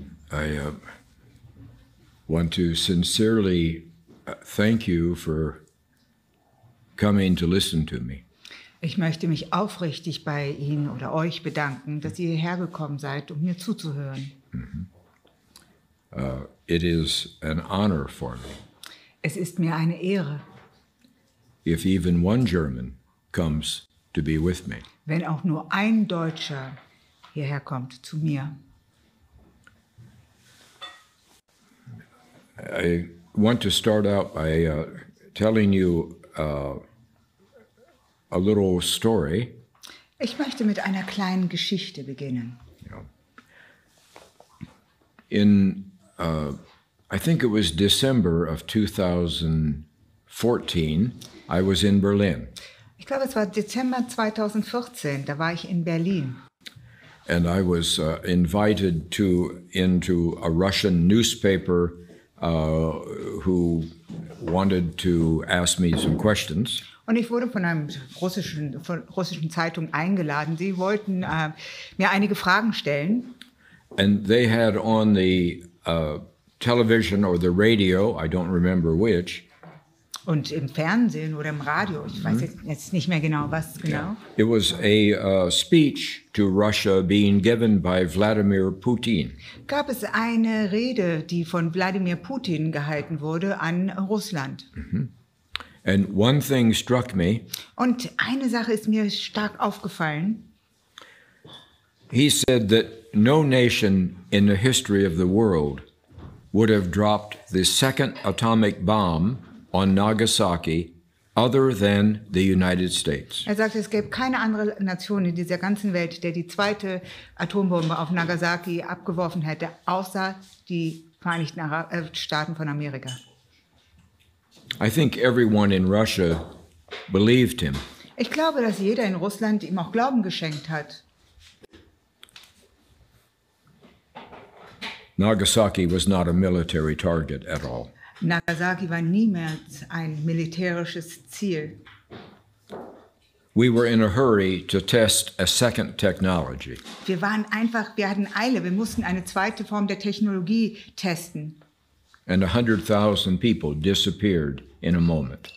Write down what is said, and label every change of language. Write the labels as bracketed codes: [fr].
[en] I want to sincerely thank you for coming to listen to me. [de] Ich möchte mich aufrichtig bei Ihnen oder euch bedanken, dass ihr hierher gekommen seid, um mir zuzuhören. [en] It is an honor for me. [de] Es ist mir eine Ehre, [en] If even one German comes to be with me. [de] wenn auch nur ein Deutscher hierher kommt, zu mir. [en] I want to start out by telling you a little story. [de] Ich möchte mit einer kleinen Geschichte beginnen. [en] In, I think it was December of 2014, I was in Berlin. [de] Ich glaube, es war Dezember 2014, da war ich in Berlin. [en] And I was invited into a Russian newspaper who wanted to ask me some questions. [de] Und ich wurde von einer russischen Zeitung eingeladen. Sie wollten mir einige Fragen stellen. [en] And they had on the television or the radio, I don't remember which. [de] Und im Fernsehen oder im Radio, ich weiß jetzt nicht mehr genau, was genau. [en] It was a speech to Russia being given by Vladimir Putin. [de] Gab es eine Rede, die von Wladimir Putin gehalten wurde an Russland. [en] And one thing struck me. [de] Und eine Sache ist mir stark aufgefallen. [en] He said that no nation in the history of the world would have dropped the second atomic bomb on Nagasaki other than the United States. [de] Er sagte, es gäbe keine andere Nation in dieser ganzen Welt, der die zweite Atombombe auf Nagasaki abgeworfen hätte, außer die Vereinigten Staaten von Amerika. [en] I think everyone in Russia believed him. [de] Ich glaube, dass jeder in Russland ihm auch Glauben geschenkt hat. [en] Nagasaki was not a military target at all. [de] Nagasaki war niemals ein militärisches Ziel. [en] We were in a hurry to test a second technology. [de] Wir hatten Eile, wir mussten eine zweite Form der Technologie testen. [en] And 100,000 people disappeared in a moment.